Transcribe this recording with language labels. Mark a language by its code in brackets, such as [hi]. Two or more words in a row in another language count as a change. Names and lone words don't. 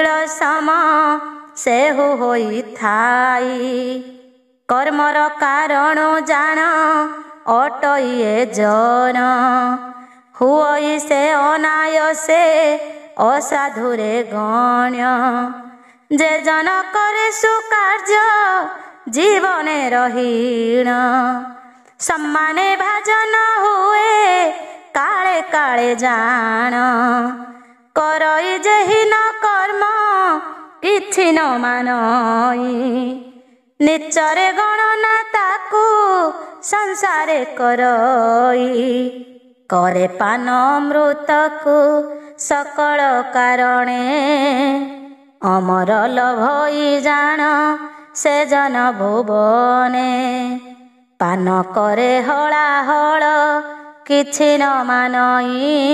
[or] ସମ ସେହୁ ହୋଇ ଥାଇ କର୍ମର କାରଣ ଜାନ ଅଟଇ ଜନ ହୁଇ ସେ ଅନାୟସେ ଅସାଧୁରେ ଗଣ୍ୟ ଯେ ଜନ କରେ ସୁକାର୍ଯ୍ୟ ଜୀବନେ ରହିଣ ସମ୍ମାନେ ଭାଜନ ହୁଏ କାଳେ କାଳେ ଜାନ କରଇ ଯେହି ନ କର୍ମ କିଛି ନ ମାନଇ ନିଚରେ ଗଣନା ତାକୁ ସଂସାରେ କରଇ କରେ ପାନ ଅମୃତକୁ ସକଳ କାରଣେ ଅମର ଲଭଇ ଜାନ ସେ ଜନ ଭୁବନେ ପାନ କରେ ହଳାହଳ କିଛି ନ ମାନଇ